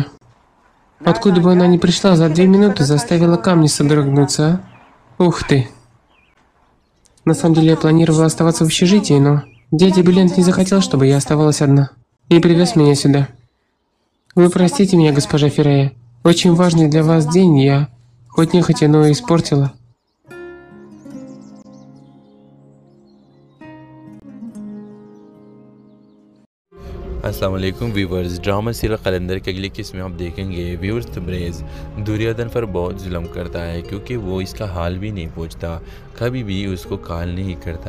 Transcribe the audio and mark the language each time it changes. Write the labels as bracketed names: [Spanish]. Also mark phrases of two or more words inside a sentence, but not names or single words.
[Russian] Откуда бы она ни пришла, за 2 минуты заставила камни содрогнуться, а? Ух ты. На самом деле я планировала оставаться в общежитии, но дядя Бюлент не захотел, чтобы я оставалась одна. И привез меня сюда. Вы простите меня, госпожа Феррея. Очень важный для вас день я, хоть нехотя, но испортила. [Arabic] السلام علیکم व्यूवर्स। [Urdu] ڈرامہ سیریل قلندر کی اگلی قسم میں آپ دیکھیں گے ویورز تبریز دریودھن پر بہت ظلم کرتا ہے کیونکہ وہ اس کا حال بھی نہیں پوچھتا، کبھی بھی اس کو کال نہیں کرتا.